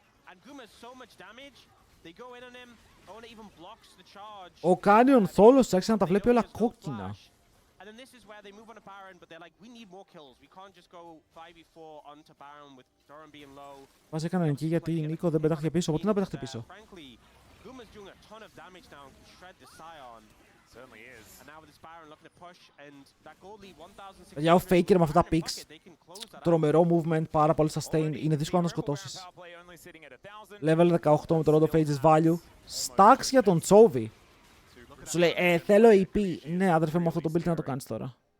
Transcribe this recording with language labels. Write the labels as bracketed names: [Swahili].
[English] And Guma has so much damage, they go in on him. Ona even blocks the charge. [Greek] Ο Canyon θόλος άρχισε να τα βλέπει όλα κόκκινα. [English] And then this is where they move on to Baron, but they're like, we need more kills. We can't just go 5v4 onto Baron with Doran being low. [Greek] Μας έκαναν εκεί γιατί η Νίκο δεν πετάχτηκε πίσω. Οπότε να πετάχτε πίσω. [English] Guma's doing a ton of damage now and can shred the Scion. Certainly is. And now with this Baron looking to push and that gold lead 1060. [Greek] Για ο Faker με αυτά τα picks, τρομερό movement, πάρα πολύ sustain, είναι δύσκολο να σκοτώσεις. [English] Level 18 [Greek] με το [English] Rod of Ages value. [Greek] Stacks για τον Τσόβι. Σου λέει, θέλω AP. Ναι, αδερφέ μου, αυτό το build να το κάνεις τώρα.